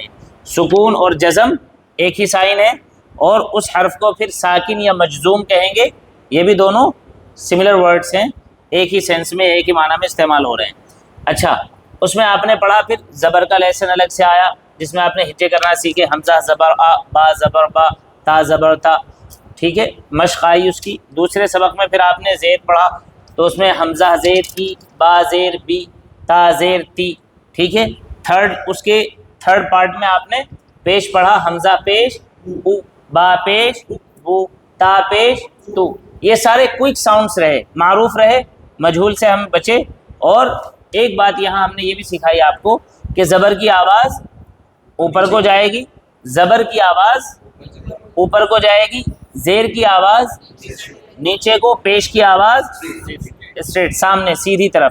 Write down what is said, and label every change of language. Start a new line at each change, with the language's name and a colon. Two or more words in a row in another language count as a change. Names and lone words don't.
Urdu: سکون اور جزم ایک ہی سائن ہے، اور اس حرف کو پھر ساکن یا مجزوم کہیں گے. یہ بھی دونوں
English: similar words
Urdu: ہیں، ایک ہی سینس میں، ایک ہی معنی میں استعمال ہو رہے ہیں. اچھا، اس میں آپ نے پڑھا پھر زبر کا لیسن الگ سے آیا، جس میں آپ نے ہجے کرنا سیکھے، حمزہ زبر آ، با زبر با، تا زبر تا. ٹھیک ہے، مشق آئی اس کی. دوسرے سبق میں پھر آپ نے زیر پڑھا، تو اس میں حمزہ زیر تی، با زیر بی، تا زیر تی. ٹھیک ہے. اس کے
English: third part
Urdu: میں آپ نے پیش پڑھا، حمزہ پیش او، با پیش بو، تا پیش تو. یہ سارے
English: quick sounds
Urdu: رہے، معروف رہے، مجہول سے ہم بچے. اور ایک بات یہاں ہم نے یہ بھی سکھائی آپ کو کہ زبر کی آواز اوپر کو جائے گی، زبر کی آواز اوپر کو جائے گی، زیر کی آواز نیچے کو، پیش کی آواز اسٹریٹ سامنے سیدھی طرف.